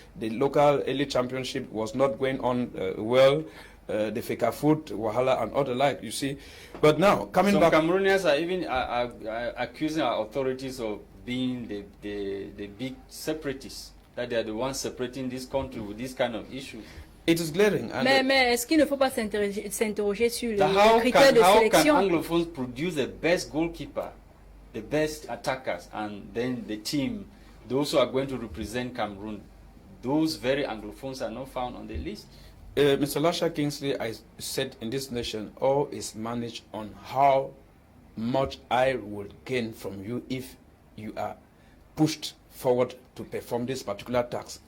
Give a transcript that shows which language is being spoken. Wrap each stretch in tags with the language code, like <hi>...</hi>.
<en>The local elite championship was not going on well. The Feka Food, Wahala, and other like, you see. But now, coming back... Some Cameroonians are even accusing our authorities of being the big separatists, that they are the ones separating this country with this kind of issues. It is glaring.</en> <fr>Mais est-ce qu'il ne faut pas s'interroger sur les critères de sélection?</fr> <en>How can Anglophones produce the best goalkeeper, the best attackers, and then the team, those who are going to represent Cameroon, those very Anglophones are not found on the list? Mr. Lasha Kingsley, I said in this nation, all is managed on how much I would gain from you if you are pushed forward to perform this particular task.</en>